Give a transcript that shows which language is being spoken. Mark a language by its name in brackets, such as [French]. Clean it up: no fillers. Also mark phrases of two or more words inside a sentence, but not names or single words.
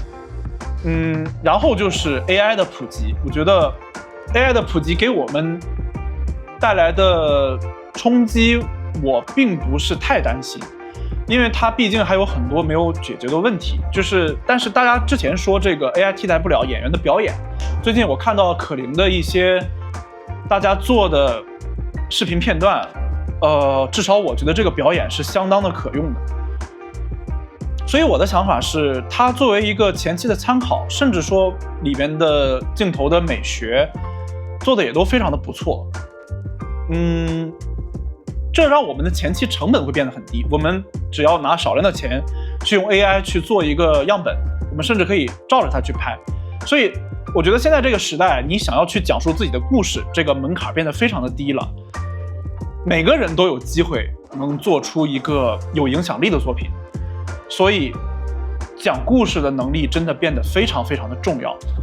[Chinese] 然後就是 AI 的普及，我覺得 AI 的普及給我們帶來的衝擊，我並不是太擔心。因為它畢竟還有很多沒有解決的問題，但是大家之前說這個 AI 替代不了演員的表演，最近我看到可伶的一些大家做的視頻片段，至少我覺得這個表演是相當的可用的。所以我的想法是，它作為一個前期的參考，甚至說裡面的鏡頭的美學做的也都非常的不錯。這讓我們的前期成本會變得很低，我們只要拿少量的錢去用 AI 去做一個樣本，我們甚至可以照着它去拍。所以我覺得現在這個時代，你想要去講述自己的故事，這個門檻變得非常的低了，每個人都有機會能做出一個有影響力的作品，所以講故事的能力真的變得非常非常的重要。